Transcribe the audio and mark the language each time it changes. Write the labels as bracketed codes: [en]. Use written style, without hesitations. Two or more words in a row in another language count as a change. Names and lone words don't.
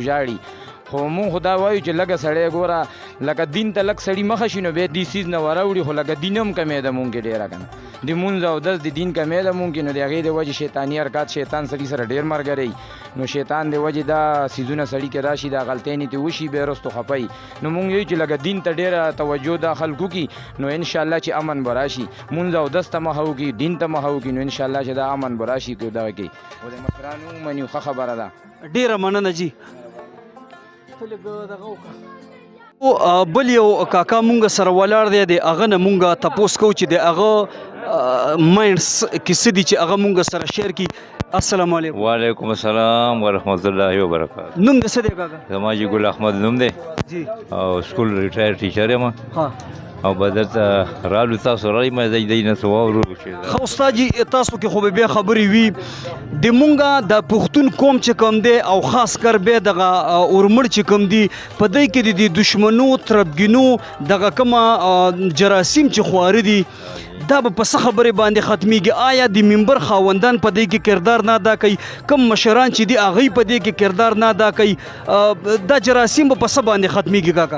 [ps] ژاړي خو مونږ خو دا وایو چې لږه سړی ګوره لکه دین ته لږ سړي مخه شي نو بیا دې څیز نه وراوړي خو لکه دین هم کمې ده مونږ کې ډېره که نه د مونځ او دس د دین کمې ده مونږ کې نو د هغې د وجې شیطاني حرکات شیطان سړي سره ډېر ملګری نو شیطان د وجې دا څیزونه سړي کې راشي دا غلطیانې ترې وشي بیا وروستو خفی نو مونږ یو چې لکه دین ته ډېره توجه دا خلکو کي نو [ar] انشاءالله [ps] چې امن به راشي مونځ او دس ته مخه وکړي دین ته مخه وکړي نو [ar] انشاءالله [ps] چې دا امن به راشي که دغه کې او د مشرانو ومني ښه خبره ده. ډېره مننه جی. بل یو کاکا مونږ سره ولاړ دی د هغه نه مونږ تپوس کوو چې د هغه ماینډس کې څه دي چې هغه مونږ سره شیر کړي. [ar] السلام علیکم. وعلیکم السلام ورحمۃ اللہ وبرکاتہ. [ps] نوم د څه دی کاکا؟ زما جی ګل احمد نوم دی جی او سکول ریټایر ټیچر یم ها او بدلته رالو تاسو راي مې زیدای نه سو ورو چې خو استاد جی تاسو کې خو به خبرې وي د مونږه د پښتون قوم چې کوم دی او خاص کر به دغه اورمړ چې کوم دی په دې کې د دشمنو تربګینو دغه کومه جراثیم چې خواره دي دا به په څه خبرې باندې ختمیږي آیا د منبر خاوندان په دې کې کردار نه ادا کوي کم مشران چې دي هغوی په دې کې کردار نه ادا کوي دا جراثیم به په څه باندې ختمیږي کاکا؟